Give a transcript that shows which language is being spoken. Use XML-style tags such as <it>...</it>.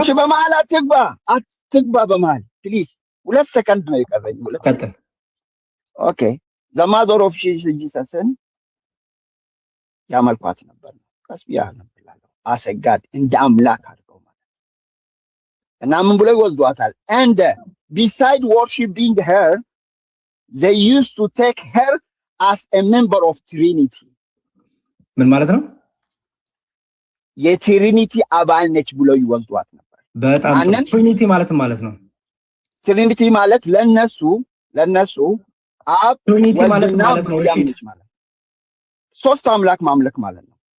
<am>እሺ በመሃል አትግባ በመሃል ፕሊዝ። 2 ሰከንድ ነው የቀረኝ። ቀጥል። ኦኬ ዘማዘር ኦፍ ጂሰስን ያመልኳት ነበር ነው። ቀስቢያ ነብላለሁ አሰጋድ እንደ አምላክ አድርገው ማለት እና ምን ብሎ ይወስዷታል?</am> <en>and beside worshiping her they used to take her as a member of Trinity.</en> <am>ምን ማለት ነው? የትሪኒቲ አባል ነች ብሎ ይወስዷት ነበር። በጣም ትሪኒቲ ማለት ነው። ትሪኒቲ ማለት ለነሱ አብ ትሪኒቲ ማለት ነው። ሶስት አምላክ ማምለክ ማለት ነው።</am>